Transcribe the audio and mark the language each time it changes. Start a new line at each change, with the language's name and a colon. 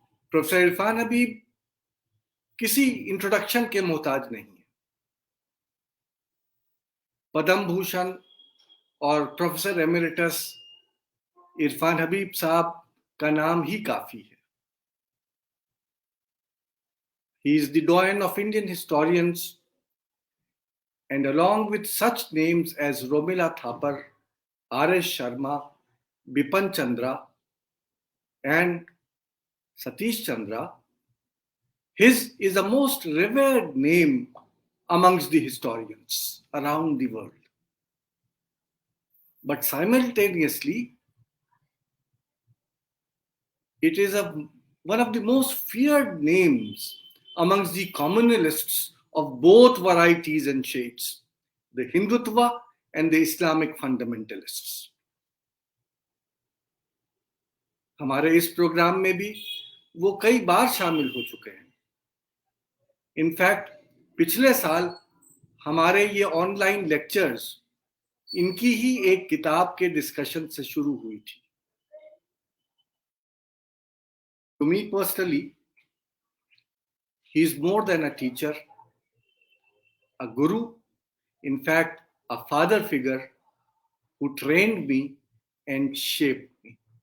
Hindi: Professor Irfan Habib किसी introduction के मोहताज नहीं है। पद्म भूषण और प्रोफेसर एमेरिटस इरफान हबीब साहब का नाम ही काफी है।
English: He is the doyen of Indian historians, and along with such names as Romila Thapar, R.S. Sharma, Bipan Chandra, and Satish Chandra, his is the most revered name amongst the historians around the world. But simultaneously, it is one of the most feared names amongst the communalists of both varieties and shades, the Hindutva and the Islamic fundamentalists.
Hindi: हमारे इस programme में भी वो कई बार शामिल हो चुके हैं। इनफैक्ट पिछले साल हमारे ये ऑनलाइन लेक्चर्स इनकी ही एक किताब के डिस्कशन से शुरू हुई थी।
English: To me personally, he is more than a teacher, a guru in fact, a father figure who trained me and shaped me.